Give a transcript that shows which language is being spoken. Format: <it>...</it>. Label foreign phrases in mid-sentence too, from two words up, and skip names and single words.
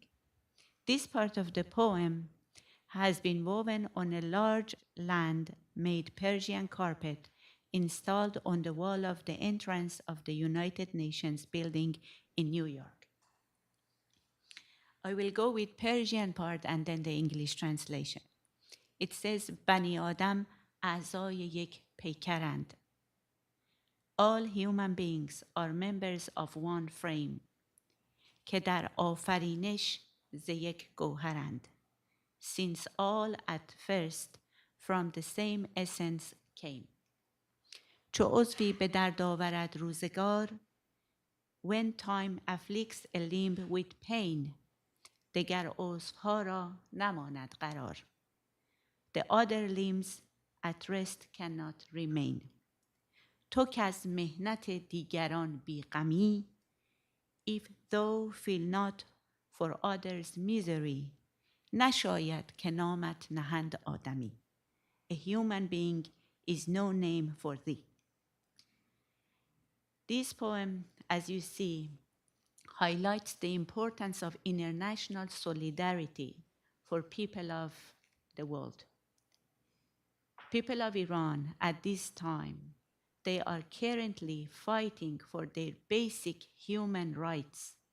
<en>This part of the poem has been woven on a large land-made Persian carpet installed on the wall of the entrance of the United Nations building in New York. I will go with Persian part and then the English translation. It says,</en> <fa>بنی آدم اعضای یک پیکرند.</fa> <en>All human beings are members of one frame</en> <fa>که در آفرینش ز یک گوهرند.</fa> <en>Since all at first from the same essence came.</en> <fa>چو عضوی به درد آورد روزگار,</fa> <en>when time afflicts a limb with pain,</en> <fa>دگر عضوها را نماند قرار.</fa> <en>The other limbs at rest cannot remain.</en> <fa>تو کز مهنت دیگران بیغمی,</fa> <en>if thou feel not for others' misery,</en> <fa>نشاید که نامت نهند آدمی.</fa> <en>A human being is no name for thee. This poem, as you see, highlights the importance of international solidarity for people of the world. People of Iran at this time, they are currently fighting for their basic human rights.</en>